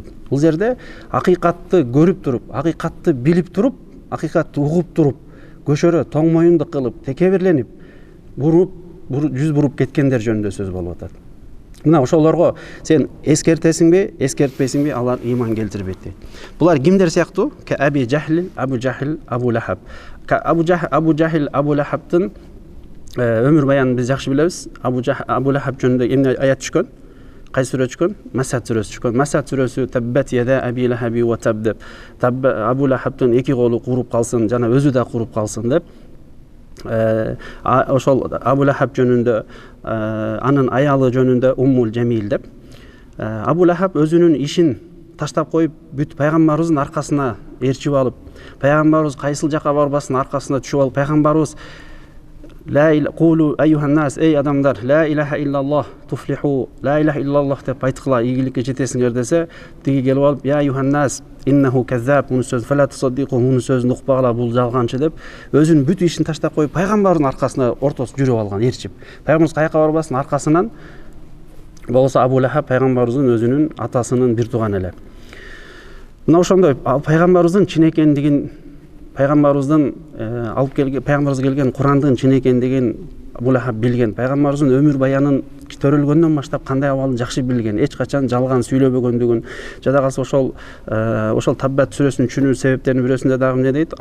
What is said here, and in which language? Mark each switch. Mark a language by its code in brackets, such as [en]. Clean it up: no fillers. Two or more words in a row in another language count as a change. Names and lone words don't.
[ky] Бул жерде акыйкатты көрүп туруп, акыйкатты билип туруп, акыйкатты угуп туруп, көшөрө тоң моюндук кылып, текебирленип, жүз буруп кеткендер жөнүндө сөз болуп атат. Мына ошолорго сен эскертесиңби, эскертпесиңби, алар ыйман келтирбейт дейт. Булар кимдер сыяктуу? Аби Жахл, Абу Жахл, Абу Лахаб. Абу Жахл, Абу Лахабтын өмүр баянын биз жакшы билебиз. Абу Лахаб жөнүндө эмне аят түшкөн? Кайсы сүрө түшкөн? Масад сүрөсү түшкөн. Масад сүрөсү [ar] تبت يدا أبي لهب وتب [ky] деп. Абу Лахабтын эки колу куруп калсын, жана өзү да куруп калсын деп. Ошол Абу Лахаб жөнүндө, анын аялы жөнүндө Уммул Жамил деп. Абу Лахаб өзүнүн ишин таштап коюп, бүт пайгамбарыбыздын аркасына ээрчип алып, пайгамбарыбыз кайсыл жака барбасын аркасына түшүп алып, пайгамбарыбыз [ar] لا قولوا أيها الناس, [ky] эй адамдар, [ar] لا إله إلا الله تفلحوا, لا إله إلا الله [ky] деп айткыла, ийгиликке жетесиңер десе, тиги келип алып, [ar] يا أيها الناس إنه كذاب, [ky] муну сөз [ar] فلا تصدقوا, [ky] муну сөзүн укпагыла, бул жалганчы деп, өзүнүн бүт ишин таштап коюп, пайгамбардын аркасына ортосу жүрүп алган, ээрчип. Пайгамбарыбыз каяка барбасын аркасынан болсо Абу Лахаб пайгамбарыбыздын өзүнүн атасынын бир тууганы эле. Мына ошондой пайгамбарыбыздын чын экендигин, пайгамбарыбыздын пайгамбарыбызга келген Курандын чын экендигин Абу Лахаб билген, пайгамбарыбыздын өмүр баянын төрөлгөндөн баштап кандай абалын жакшы билген, эч качан жалган сүйлөбөгөндүгүн, жада калса ошол Таббат сүрөсүнүн түшүнүү себептеринин бирөөсүндө дагы эмне дейт?